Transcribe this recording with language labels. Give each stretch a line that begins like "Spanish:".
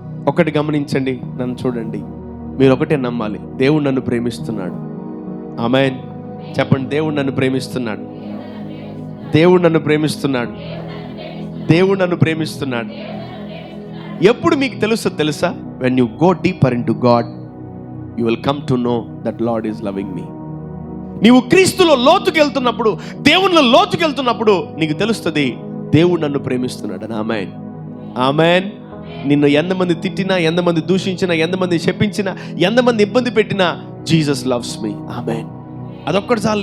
Telugu: ఒకటి గమనించండి, నన్ను చూడండి. మీరు ఒకటే నమ్మాలి, దేవుడు నన్ను ప్రేమిస్తున్నాడు. ఆమేన్. చెప్పండి, దేవుడు నన్ను ప్రేమిస్తున్నాడు, దేవుడు నన్ను ప్రేమిస్తున్నాడు, దేవుడు నన్ను ప్రేమిస్తున్నాడు. ఎప్పుడు మీకు తెలుసా?
English: when you go deeper into God, you will come to know that Lord is loving me.
Telugu: నీవు క్రీస్తులో లోతుకెళ్తున్నప్పుడు, దేవునిలో లోతుకెళ్తున్నప్పుడు నీకు తెలుస్తుంది దేవుడు నన్ను ప్రేమిస్తున్నాడు. ఆమేన్, ఆమేన్. నిన్ను ఎంతమంది తిట్టినా, ఎంతమంది దూషించినా, ఎంతమంది శపించినా, ఎంతమంది ఇబ్బంది పెట్టినా,
English: Jesus loves me.
Telugu: ఆమేన్. అదొక్కటి చాలు.